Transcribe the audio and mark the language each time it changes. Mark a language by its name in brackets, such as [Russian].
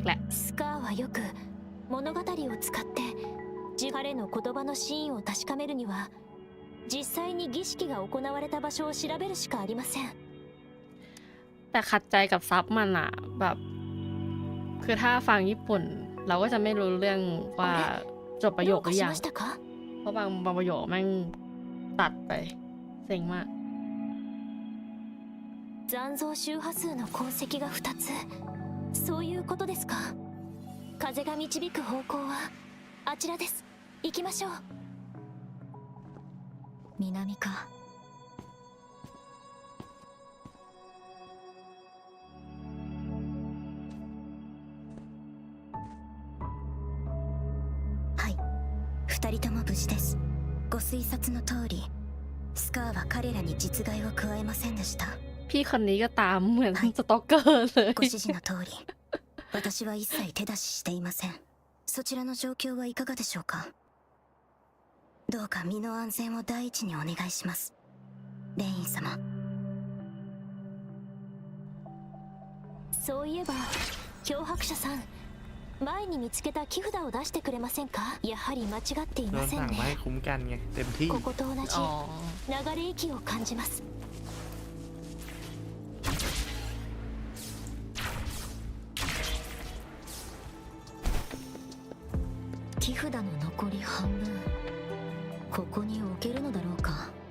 [Japanese] スカーはよく物語を使って彼の言葉の真意を確かめるには実際に儀式が行われた場所を調べるしかありません。 [Thai] แต่ขัดใจกับซับมันอะแบบคือถ้าฟังญี่ปุ่นเราก็จะไม่รู้เรื่องว่า จบประโยคหรือยังเพราะบางประโยคแม่งตัดไปเซ็งมาก [Japanese] 残像周波数の痕跡が2つそういうことですか風が導く方向はあちらです行きましょう南かはい2人とも無事ですご推察の通りスカーは彼らに実害を加えませんでした [Thai] พี่คนนี้ก็ตามเหมือนสตอกเกอร์เลย [Japanese] ご指示の通り私は一切手出ししていませんそちらの状況はいかがでしょうかどうか身の安全を第一にお願いしますレイン様そういえば脅迫者さん前に見つけた木札を出してくれませんかやはり間違っていませんねここと同じ流れ息を感じます木札の残り半分ここに置けるのだろうか